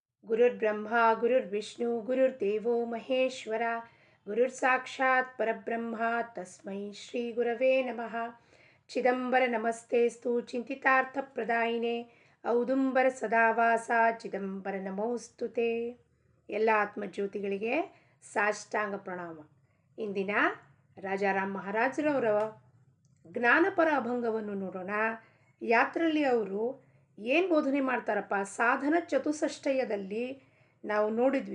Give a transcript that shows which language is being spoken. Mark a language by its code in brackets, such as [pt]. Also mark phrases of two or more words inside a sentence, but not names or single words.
[sa] ಗುರುರ್ಬ್ರಹ್ಮ ಗುರುರ್ವಿಷ್ಣು ಗುರುರ್ದೇವೋ ಮಹೇಶ್ವರ ಗುರುರ್ಸಾಕ್ಷಾತ್ ಪರಬ್ರಹ್ಮ ತಸ್ಮೈ ಶ್ರೀ ಗುರವೇ ನಮಃ. ಚಿದಂಬರ ನಮಸ್ತೇಸ್ತು ಚಿಂತಿತಾರ್ಥಪ್ರದಾಯಿನೇ ಔದುಂಬರ ಸದಾವಾಸ ಚಿದಂಬರ ನಮೋಸ್ತುತೆ. [kn] ಎಲ್ಲ ಆತ್ಮಜ್ಯೋತಿಗಳಿಗೆ ಸಾಷ್ಟಾಂಗ ಪ್ರಣಾಮ. ಇಂದಿನ ರಾಜಾರಾಮ್ ಮಹಾರಾಜರವರ ಜ್ಞಾನಪರ ಅಭಂಗವನ್ನು ನೋಡೋಣ. ಯಾತ್ರಲ್ಲಿ ಅವರು ಏನು ಬೋಧನೆ ಮಾಡ್ತಾರಪ್ಪ, ಸಾಧನ ಚತುಷ್ಟಯದಲ್ಲಿ ನಾವು ನೋಡಿದ್ವಿ.